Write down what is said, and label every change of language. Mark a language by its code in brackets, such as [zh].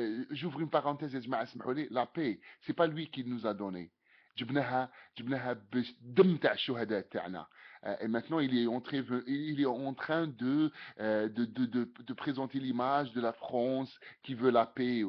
[fr] J'ouvre une parenthèse, la paix, c'est pas lui qui nous a donné. [ar] جبناها بالدم تاع الشهداء تاعنا. [fr] Et maintenant il est en train de présenter l'image de la France qui veut la paix.